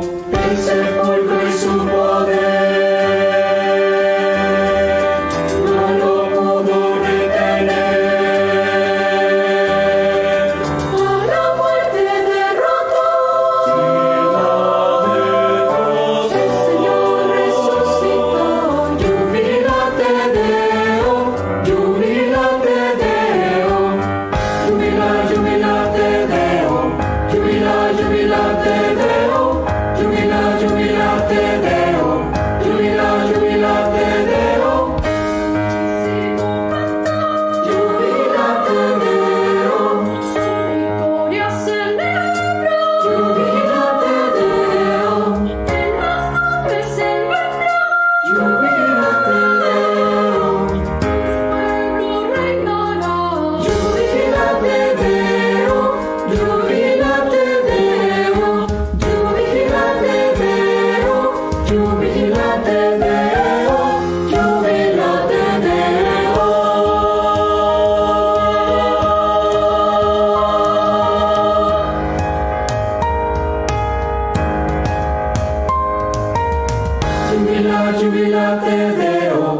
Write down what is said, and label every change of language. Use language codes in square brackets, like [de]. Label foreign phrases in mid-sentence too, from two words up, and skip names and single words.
[es] El sepulcro y su poder no lo pudo retener. A la muerte derrotó. El Señor resucitó. [la] Jubilate Deo. Jubilate Deo. Jubila, jubilate Deo. Jubila, jubilate Deo. Jubila, jubilate Deo. Jubila, jubilate Deo. Jubilate Deo. [es] Su victoria celebra. [la] Jubilate Deo. [es] En las nubes el vendrá. [la] Jubilate Deo. [es] Su pueblo reinará. [la] Jubilate Deo. Jubilate Deo. Jubilate Deo. Jubilate Deo. Jubilate Deo.